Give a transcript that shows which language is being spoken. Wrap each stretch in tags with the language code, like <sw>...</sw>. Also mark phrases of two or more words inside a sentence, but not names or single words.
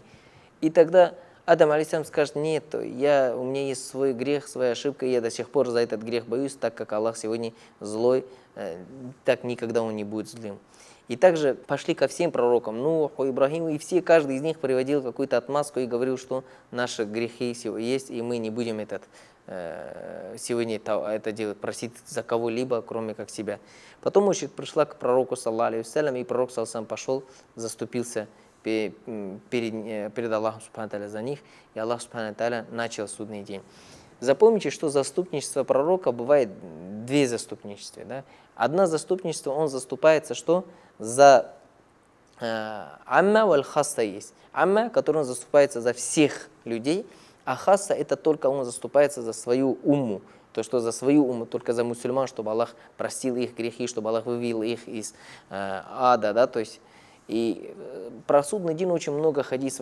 <ru>И тогда Адам, алейхиссалям, скажет: нет, у меня есть свой грех, своя ошибка, и я до сих пор за этот грех боюсь, так как Аллах сегодня злой, так никогда он не будет злым. И также пошли ко всем пророкам, Нуху, Ибрагиму, и каждый из них приводил какую-то отмазку и говорил, что наши грехи есть, и мы не будем сегодня это делать, просить за кого-либо, кроме как себя. Потом очередь пришла к пророку,</ru> <ar>صلى الله عليه وسلم,</ar> <ru>и пророк,</ru> <ar>صلى الله عليه وسلم,</ar> <ru>пошел, заступился перед Аллахом</ru> <ar>سبحانه وتعالى</ar> <ru>за них, и Аллах</ru> <ar>سبحانه وتعالى</ar> <ru>начал судный день. Запомните, что заступничество пророка бывает две заступничества. Да? Одно заступничество, он заступается что? За</ru> <ar>العامة والخاصة</ar> <ru>есть. Амма, который он заступается за всех людей, а хасса это только он заступается за свою умму. То, что за свою умму, только за мусульман, чтобы Аллах простил их грехи, чтобы Аллах вывел их из ада. Да? То есть, и про судный день очень много хадисов.</ru>